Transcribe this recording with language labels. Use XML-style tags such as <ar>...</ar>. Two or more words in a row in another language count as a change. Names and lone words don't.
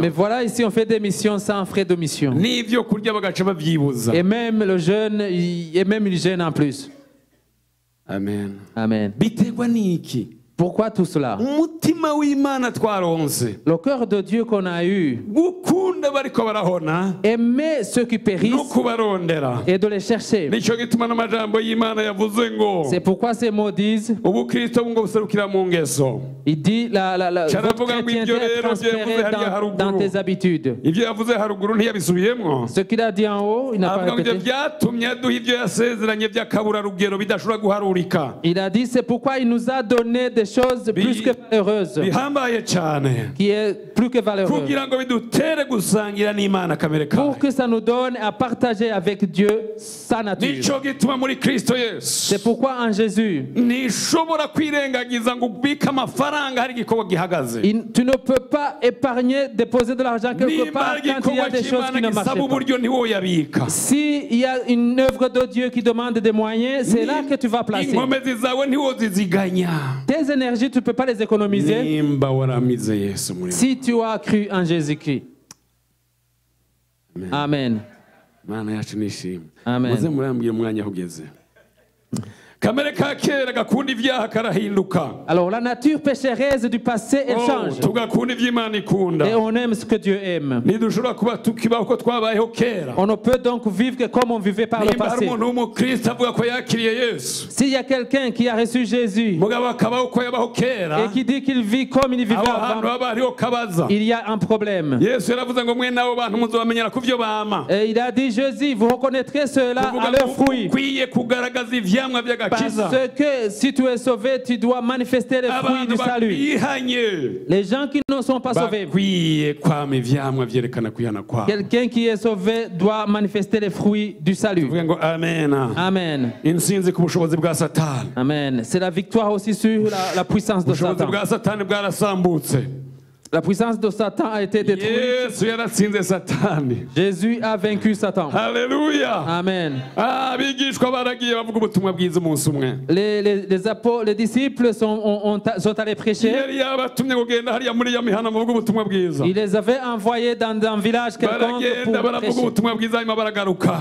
<fr>Mais voilà, ici on fait des missions sans frais de mission.</fr> <rn>n'ivyo kurya bagaca bavyibuza.</rn> <fr>Et même le jeûne, et même il jeûne en plus. Amen. Amen.</fr> <rn>Biterwa niki?</rn> <fr>Pourquoi tout cela?</fr> <rn>umutima w'Imana twaronse</rn> <fr>Le cœur de Dieu qu'on a eu,</fr> <rn>gukunda bariko barahona</rn> <fr>aimer ceux qui</fr> <rn>no</rn> <fr>périssent</fr> <rn>kubarondera,</rn> <fr>et de les chercher.</fr> <rn>nico gituma n'amajambo y'Imana yavuze ngo</rn> <fr>C'est pourquoi ces mots disent,</fr> <rn>ubukristo ngo buserukira mu ngeso.</rn> <fr>il dit, votre</fr> <rn>Charavuga ngo</rn> <fr>chrétienté</fr> <rn>ibyo</rn> <fr>est</fr> <rn>rero</rn> <fr>transférée</fr> <rn>byevuze hariya</rn> <fr>dans</fr> <rn>haruguru.</rn> <fr>tes habitudes.</fr> <rn>Ibyo yavuze haruguru ntiyabisubiyemwo,</rn> <fr>Ce qu'il a dit en haut, il n'a pas</fr> <rn>avuga ngo ibyo</rn> <fr>répété.</fr> <rn>byatumye aduha ibyo yasezeranye by'akaburarugero bidashobora guharurika,</rn> <fr>Il a dit, c'est pourquoi il nous a donné des choses plus que valeureuses,</fr> <rn>bihambaye cyane,</rn> <fr>qui est plus que valeureuse,</fr> <rn>kugira ngo bidutere gusangira n'Imana kamere kayo.</rn> <fr>pour que ça nous donne à partager avec Dieu sa nature.</fr> <rn>nico gituma muri Kristo Yesu</rn> <fr>C'est pourquoi en Jésus,</fr> <rn>ntishobora kwirengagiza ngo ubike amafaranga hari igikorwa gihagaze.</rn> <fr>tu ne peux pas épargner, déposer de l'argent quelque</fr> <rn>niba</rn> <fr>part</fr> <rn>hari</rn> <fr>quand il y a</fr> <rn>igikorwa</rn> <fr>des choses qui</fr> <rn>cy'Imana</rn> <fr>ne marchent</fr> <rn>gisaba</rn> <fr>pas.</fr> <rn>uburyo ntiwoyabika.</rn> <fr>S'il y a une œuvre de Dieu qui demande des moyens, c'est là que tu vas placer.</fr> <rn>inkomezi zawe ntiwoziziganya</rn> <fr>Tes énergies, tu ne peux pas les économiser</fr> <rn>nimba waramize Yesu muri</rn> <fr>si tu as cru en Jésus-Christ. Amen.</fr> <rn>Mana yacu nishimwe. Amen. muze murambwira umwanya aho ugeze. kamere ka kera gakunda ibyaha karahinduka,</rn> <fr>Alors, la nature pécheresse du passé, elle change.</fr> <rn>tugakunda iby'Imana ikunda.</rn> <fr>Et on aime ce que Dieu aime.</fr> <rn>ntidushobora kuba tukibaho uko twabayeho kera.</rn> <fr>On ne peut donc vivre que comme on vivait par le</fr> <rn>nimba hari</rn> <fr>passé.</fr> <rn>umuntu w'umukristo avuga ko yakiriye Yesu,</rn> <fr>S'il y a quelqu'un qui a reçu Jésus</fr> <rn>mugabo akabaho uko yabaho kera,</rn> <fr>et qui dit qu'il vit comme il vivait</fr> <rn>aho hantu</rn> <fr>avant,</fr> <rn>haba hariho kabaza.</rn> <fr>il y a un problème.</fr> <rn>Yesu yaravuze ngo mwene abo bantu muzobamenyera ku byo bama.</rn> <fr>Et il a dit, Jésus, vous reconnaîtrez cela</fr> <rn>Kuvuga</rn> <fr>à leurs</fr> <rn>ngo</rn> <fr>fruits.</fr> <rn>ukwiye kugaragaza ivyamwa by'agakiza.</rn> <fr>Parce que si tu es sauvé, tu dois manifester les fruits</fr> <rn>abantu</rn> <fr>du salut.</fr> <rn>bakwihanye</rn> <fr>Les gens qui ne sont pas sauvés,</fr> <rn>bakwiye kwama ivyamwa vyerekana kwihana kwabo.</rn> <fr>quelqu'un qui est sauvé doit manifester les fruits du salut.</fr> <rn>tuvuge ngo amen. Amen. intsinzi ku bushobozi bwa satani. Amen.</rn> <fr>C'est la victoire aussi sur la puissance de</fr> <rn>ubushobozi</rn> <fr>Satan.</fr> <rn>bwa satani bwarasambutse.</rn> <fr>La puissance de Satan a été détruite.</fr> <rn>yesu yaratsinze satani.</rn> <fr>Jésus a vaincu Satan.</fr> <rn>haleluya. Amen. abigishwa baragiye bavuga ubutumwa bwiza umunsi umwe.</rn> <fr>Les disciples sont allés prêcher.</fr> <rn>yari yabatumye kugenda hariya muri ya mihana muvuga ubutumwa bwiza.</rn> <fr>Il les avait envoyés dans un village quelconque</fr> <rn>baragenda</rn> <fr>pour</fr> <rn>baravuga</rn> <fr>prêcher.</fr> <rn>ubutumwa bwiza hanyuma baragaruka.</rn>